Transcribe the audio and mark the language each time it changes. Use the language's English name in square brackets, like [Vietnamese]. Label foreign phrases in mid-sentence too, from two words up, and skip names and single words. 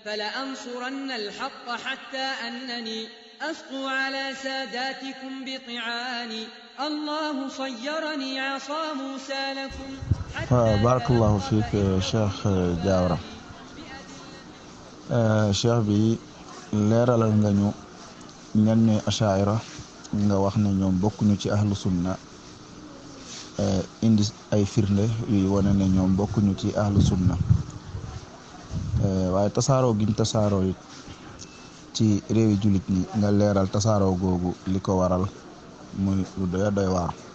[Arabic] فلأنصرن الحق حتى أنني أسقو على ساداتكم بطعاني الله صيرني عصا موسى لكم بارك الله فيك شيخ جاورة [Wolof] cheikh bi leeralal nga ñu ñan ñooy achaira nga wax ne ñoom bokkuñu ci [Arabic] أهل السنة [Wolof] indi ay firnde yuy wane ne ñoom bokkuñu ci [Arabic] أهل السنة [Wolof] waaye tasaaroo giñ tasaaroo it ci réewi jullit ñi nga leeral tasaaroo googu li ko waral muy lu doy waar